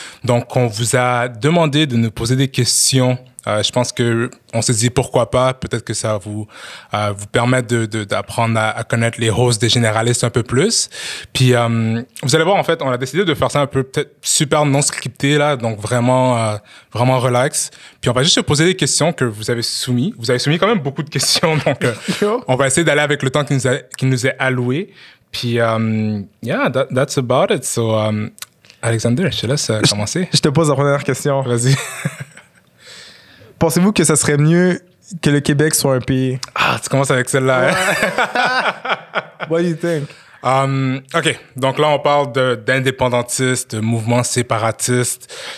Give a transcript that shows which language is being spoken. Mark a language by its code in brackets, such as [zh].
[fr] Donc on vous a demandé de nous poser des questions. Je pense que on s'est dit pourquoi pas, peut-être que ça vous permet d'apprendre à connaître les hosts des généralistes un peu plus. Puis vous allez voir, en fait, on a décidé de faire ça un peu peut-être super non scripté là, donc vraiment relax. Puis on va juste se poser des questions que vous avez soumis. Vous avez soumis quand même beaucoup de questions, donc on va essayer d'aller avec le temps qui nous est alloué. [en] Puis yeah, that's about it. [fr] So Alexander, je te laisse commencer. Je te pose la première question. Vas-y. Pensez-vous que ça serait mieux que le Québec soit un pays? Ah, tu commences avec celle-là. [en] Ouais. What do you think? OK. [fr] Donc là, on parle d'indépendantistes, de mouvements séparatistes.